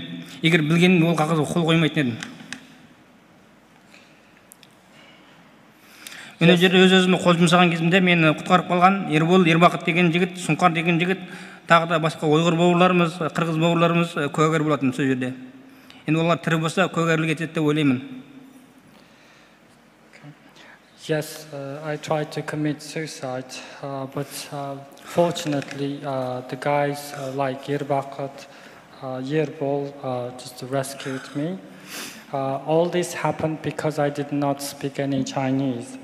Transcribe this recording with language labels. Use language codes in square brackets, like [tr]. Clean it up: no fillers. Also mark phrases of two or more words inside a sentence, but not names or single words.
[kk] Егер білгенім ол қағазға қол қоймайтын едім. Мен өз-өзіме қол жұмсаған кезімде мені құтқарып қалған Ербол, Ербақыт деген жігіт, Сұңқар деген жігіт, тағы да басқа ұйғыр бауырларымыз, қырғыз бауырларымыз куәгер болатын сол жерде. Енді олар тірі болса куәгерлік етеді деп ойлаймын. [en] Yes, I tried to commit suicide, but fortunately the guys like Irbaqat, Yerbol just rescued me. All this happened because I did not speak any Chinese.